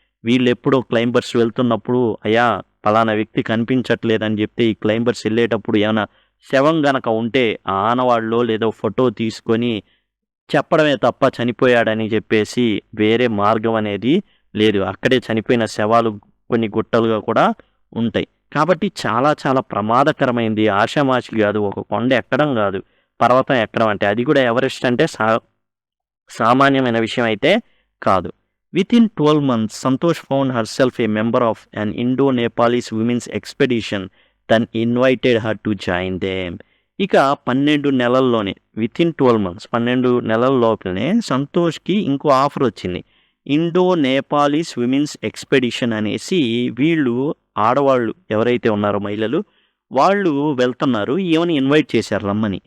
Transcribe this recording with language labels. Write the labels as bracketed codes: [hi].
[te] వీళ్ళు ఎప్పుడో క్లైంబర్స్ వెళ్తున్నప్పుడు, అయ్యా పలానా వ్యక్తి కనిపించట్లేదని చెప్తే ఈ క్లైంబర్స్ వెళ్ళేటప్పుడు ఏమైనా శవం గనక ఉంటే ఆ ఆనవాళ్ళలో లేదో ఫోటో తీసుకొని చెప్పడమే తప్ప చనిపోయాడని చెప్పేసి వేరే మార్గం అనేది లేదు. అక్కడే చనిపోయిన శవాలు కొన్ని గుట్టలుగా కూడా ఉంటాయి. కాబట్టి చాలా చాలా ప్రమాదకరమైంది. ఆషామాషి కాదు, ఒక కొండ ఎక్కడం కాదు, పర్వతం ఎక్కడం అంటే, అది కూడా ఎవరెస్ట్ అంటే సామాన్యమైన విషయం అయితే కాదు. [en] Within 12 months, Santosh found herself a member of an Indo-Nepalese women's expedition, then invited her to join them. [te] ఇక 12 నెలల్లోనే, [en] within 12 months, [te] 12 నెలల లోపలనే సంతోష్కి ఇంకో ఆఫర్ వచ్చింది. ఇండో నేపాలీస్ విమెన్స్ ఎక్స్పెడిషన్ అనేసి, వీళ్ళు ఆడవాళ్ళు ఎవరైతే ఉన్నారో మహిళలు, వాళ్ళు వెళ్తున్నారు, ఏమని ఇన్వైట్ చేశారు రమ్మని.